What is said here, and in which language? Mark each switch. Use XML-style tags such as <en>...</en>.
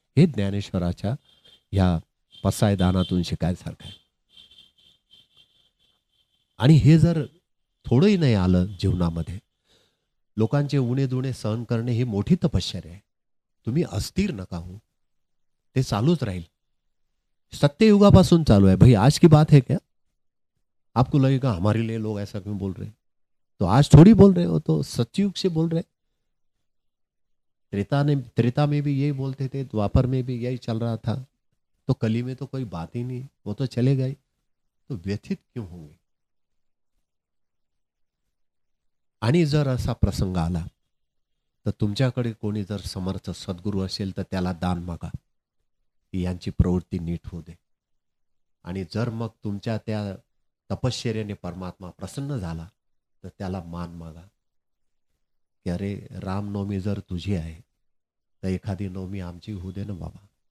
<mr>हे ज्ञानेश्वराच्या या पसायदानातून शिकायसारखं आहे. आणि हे जर थोडंही नाही आलं जीवनामध्ये, लोकांचे उणे दुणे सहन करणे ही मोठी तपश्चर्या आहे. तुम्ही अस्थिर नका हो, ते चालूच राहील.</mr> <hi>सत्ययुगापासून चालू है भाई. आज की बात है क्या? आपको लगेगा हमारे लिए लोग ऐसा क्यों बोल रहे हैं, तो आज थोड़ी बोल रहे हो, तो सतयुग से बोल रहे. त्रेता में भी यही बोलते थे, द्वापर में भी यही चल रहा था, तो कली में तो कोई बात ही नहीं, वो तो चले गए, तो व्यथित क्यों होंगे?</hi> <mr>आणि जर असा प्रसंग आला तर तुमच्याकडे कोणी जर समर्थ सद्गुरू असेल तर त्याला दान मागा की यांची प्रवृत्ती नीट होऊ दे. आणि जर मग तुमच्या त्या तपश्चर्याने परमात्मा प्रसन्न झाला तर त्याला मान मागा की अरे रामनवमी जर तुझी आहे तर एखादी नवमी आमची होऊ दे ना बाबा.</mr>